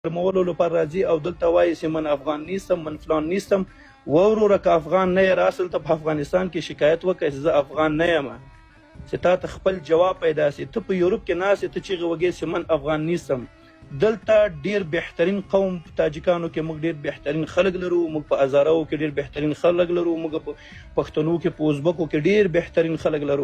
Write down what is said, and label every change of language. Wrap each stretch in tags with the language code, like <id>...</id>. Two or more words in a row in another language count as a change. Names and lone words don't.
<ps>ګرمولو لپاره راځي او دلته وایي چې</ps> <fa>من افغان نیستم من فلان نیستم.</fa> <ps>وروره که افغان نه یې راسل ته په افغانستان کې شکایت وکړه چې زه افغان نه یم چې تا ته خپل جواب پیدا سي. ته په یورپ کې ناست ته چیغې وږې چې</ps> <fa>من افغان نیستم.</fa> <ps>دلته ډیر بهترین قوم په تاجکانو کې موږ ډیر بهترین خلک لرو، موږ په هزارو کې ډیر بهترین خلک لرو، موږ په پښتنو کې په ازبکو کې ډیر بهترین خلک لرو.</ps>